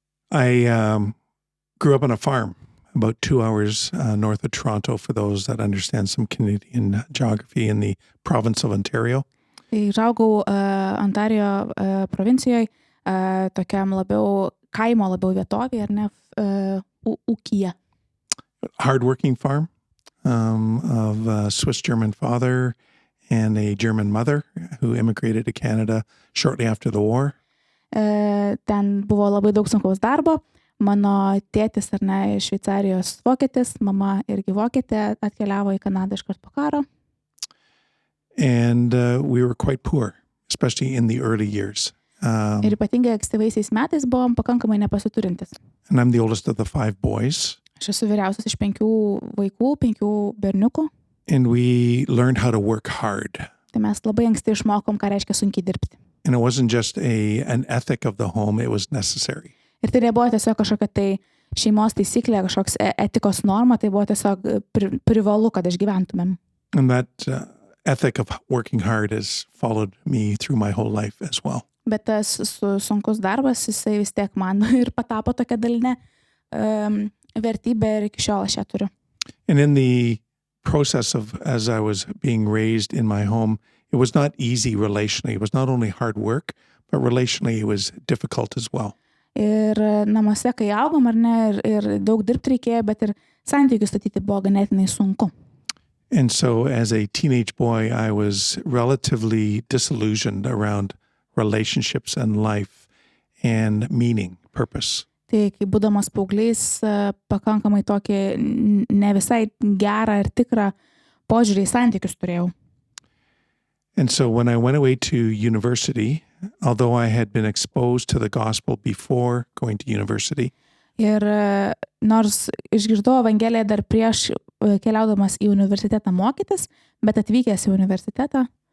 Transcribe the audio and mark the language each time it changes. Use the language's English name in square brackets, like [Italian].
[English] I grew up on a farm about 2 hours north of Toronto, for those that understand some Canadian geography, in the province of Ontario. [Lithuanian] Tai žaugau Ontarijo provincijoje, tokiam kaimo labiau vietovėje, ar ne, ūkyje. [English] Hardworking farm of a Swiss-German father and a German mother who immigrated to Canada shortly after the war. [Lithuanian] Ten buvo labai daug sunkaus darbo. Mano tėtis, ar ne, iš Šveicarijos vokietis, mama irgi vokietė, atkeliavo į Kanadą iškart po karo. [English] And we were quite poor, especially in the early years. [Lithuanian] Ir ypatingai ankstyvaisiais metais buvom pakankamai nepasiturintis. [English] And I'm the oldest of the 5 boys. [Lithuanian] Aš esu vyriausias iš 5 vaikų, 5 berniukų. [English] And we learned how to work hard. [Lithuanian] Tai mes labai anksti išmokom, ką reiškia sunkiai dirbti. [English] And it wasn't just an ethic of the home, it was necessary. [Lithuanian] Ir tai nebuvo tiesiog kažkokia tai šeimos taisyklė, kažkoks etikos norma, tai buvo tiesiog privalu, kad išgyventumėm. [English] And that ethic of working hard has followed me through my whole life as well. [Lithuanian] Bet tas sunkus darbas, jisai vis tiek man ir patapo tokia dalinė vertybė ir iki šiol aš ją turiu. [English] And in the process of, as I was being raised in my home, it was not easy relationally. It was not only hard work, but relationally it was difficult as well. [Lithuanian] Ir namuose, kai augom, ar ne, ir daug dirbti reikėjo, bet ir santykius statyti buvo ganėtinai sunku. [English] And so as a teenage boy, I was relatively disillusioned around relationships and life and meaning, purpose. [Lithuanian] Tai kai būdamas paauglys, pakankamai tokį ne visai gerą ir tikrą požiūrį į santykius turėjau. [English] And so when I went away to university, although I had been exposed to the gospel before going to university, [Lithuanian] Ir nors išgirdau Evangeliją dar prieš keliaudamas į universitetą mokytis, bet atvykęs į universitetą,